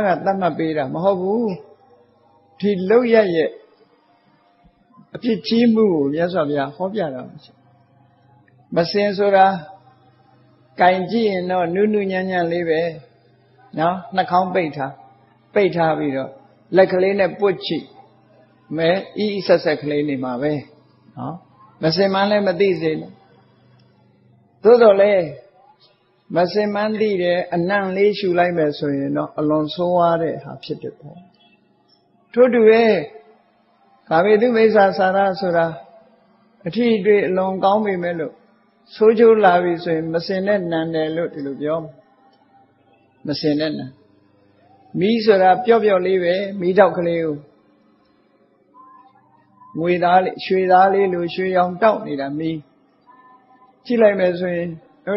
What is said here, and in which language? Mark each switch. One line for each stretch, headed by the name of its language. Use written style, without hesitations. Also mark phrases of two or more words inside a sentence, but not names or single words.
Burmese: ကသတ်မှတ်ပေးတာမဟုတ်ဘူးဒီလောက်ရဲ့အဖြစ်ကြီးမှုကိုမြတ်စွာဘုရားဟောပြတာမစင်ဆိုတာကင်ကြည့်ရင်တော့နုနုညံ့ညံ့လေးပဲနော်နှာခေါင်းပိတ်ထားပြီးတော့လက်ကလေးနဲ့ပွတ်ချိမဲအီးဆက်ဆက်ကလေးနေမှာပဲနော်မစင်မှလည်းမသိစေနဲ့သို့တော်လဲ Masemandi de anan le shulai meso no alon soare ha ဖြစ်တယ်ပေါ့ထို့တူရဲ့ကာမေတုမိစ္ဆာစာရဆိုတာအထီးတွေ့အလွန်ကောင်းပေမဲ့လို့ဆိုးကျိုးလာပြီဆိုရင်မစင်တဲ့နံတယ်လို့ဒီလိုပြောမစင်တဲ့နံမီးဆိုတာပျော့ပျော့လေးပဲမီးတောက်ကလေးကိုငွေသားလေးရွှေသားလေးလိုရွှေရောင်တောက်နေတာမီးကြည့်လိုက်မယ်ဆိုရင်တော့တ